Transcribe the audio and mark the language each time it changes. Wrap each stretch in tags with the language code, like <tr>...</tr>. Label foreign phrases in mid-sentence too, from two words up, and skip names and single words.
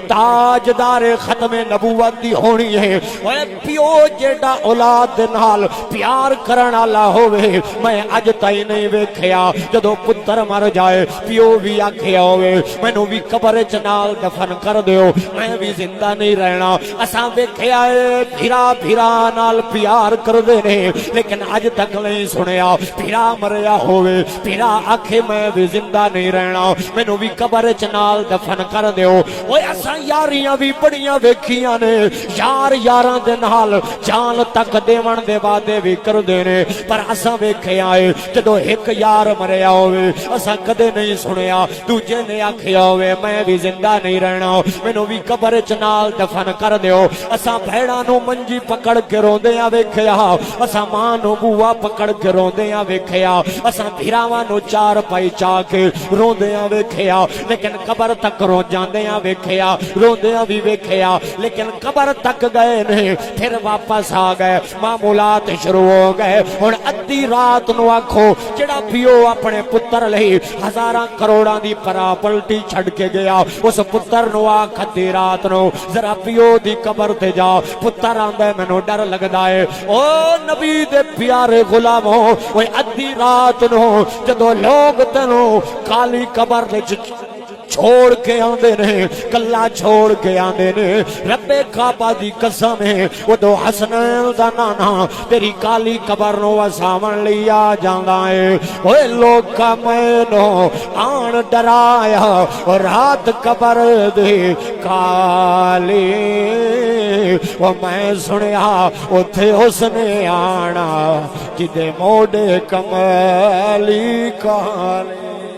<pa>تاجدار ختم نبوت دی ہونی ہے اوے پیو جیڑا اولاد دے نال پیار کرن والا ہووے میں اج تائیں نہیں ویکھیا جدوں پتر مر جائے پیو بھی آکھیا ہووے مینوں بھی قبر وچ نال دفن کر دیو میں بھی زندہ نہیں رہنا اساں ویکھیا اے بھرا نال پیار کردے نے لیکن اج تک نہیں سنیا بھرا مریا ہووے بھرا آکھے میں بھی زندہ نہیں رہنا مینوں بھی قبر وچ نال دفن کر دیو اوے اساں یاریاں بھی بڑیاں ویکھیاں نے یار یاراں دے نال جان تک دیون دے وعدے بھی کردے نے پر اساں ویکھیا اے جدوں ایک یار مریا ہووے اساں کدے نہیں سنیا دوجے نے آکھیا ہووے میں بھی زندہ نہیں رہنا مینوں بھی قبر وچ نال دفن کر دیو اساں بھیڑاں نو منجی پکڑ کے روندیاں ویکھیا اساں ماں نو بوا پکڑ کے روندیاں ویکھیا اساں بھراواں نو چار پائی چا کے روندیاں ویکھیا لیکن قبر تک رو جاندیاں ویکھیا روندیاں بھی ویکھیا لیکن قبر تک گئے نے پھر واپس آ گئے معمولات شروع ہو گئے ہن ادھی رات نو آکھو جڑا پیو اپنے پتر لئی ہزاراں کروڑاں دی پراپرٹی چھڈ کے گیا اس پتر نو آکھ ادھی رات نو ذرا پیو دی قبر تے جا پتر آندا مینوں ڈر لگدا اے او نبی دے پیارے غلامو اوے ادھی رات نو جدوں لوگ تینوں کالی قبر دے چھوڑ کے آندے نے کلا چھوڑ کے آندے نے رب کعبہ دی قسم ہے وہ تو حسنین دا نانا تیری کالی قبر نو وساون لئی آ جاندا ہے اوے لوکاں مینوں آن ڈرایا اور رات قبر دے کالی وہ میں سنیا اوتھے اس نے آنا جدے موڈے کملی کالے</pa>